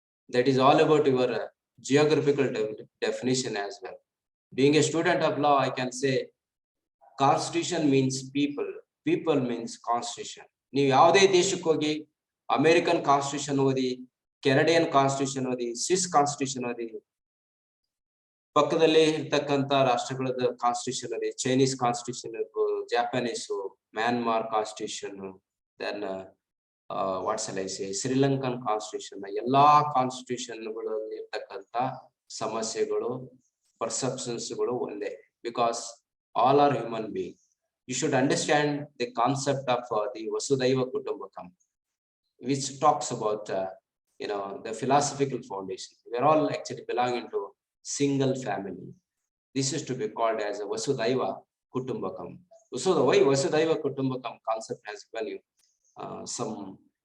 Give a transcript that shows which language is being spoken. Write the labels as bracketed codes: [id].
[en] That is all about your geographical definition as well. Being a student of law, I can say Constitution means people. People means Constitution. [kn] ನೀವು ಯಾವುದೇ ದೇಶಕ್ಕೆ ಹೋಗಿ American constitution ಓದಿ, Canadian constitution ಓದಿ, Swiss constitution ಓದಿ, ಪಕ್ಕದಲ್ಲಿ ಇರ್ತಕ್ಕಂಥ ರಾಷ್ಟ್ರಗಳದ constitution ಓದಿ, ಚೈನೀಸ್ ಕಾನ್ಸ್ಟಿಟ್ಯೂಷನ್ ಇರ್ಬೋದು, ಜಾಪನೀಸು, Myanmar constitution, [en] then what shall I say, [kn] Sri Lankan constitution, ಎಲ್ಲಾ ಕಾನ್ಸ್ಟಿಟ್ಯೂಷನ್ಗಳಲ್ಲಿ ಇರ್ತಕ್ಕಂಥ ಸಮಸ್ಯೆಗಳು, ಪರ್ಸೆಪ್ಷನ್ಸ್ಗಳು ಒಂದೇ. [en] Because all are human beings. You should understand the concept of the Vasudhaiva Kutumbakam, which talks about the philosophical foundation. We are all actually belonging to single family. This is to be called as a Vasudhaiva Kutumbakam. So the why Vasudhaiva Kutumbakam concept has given you some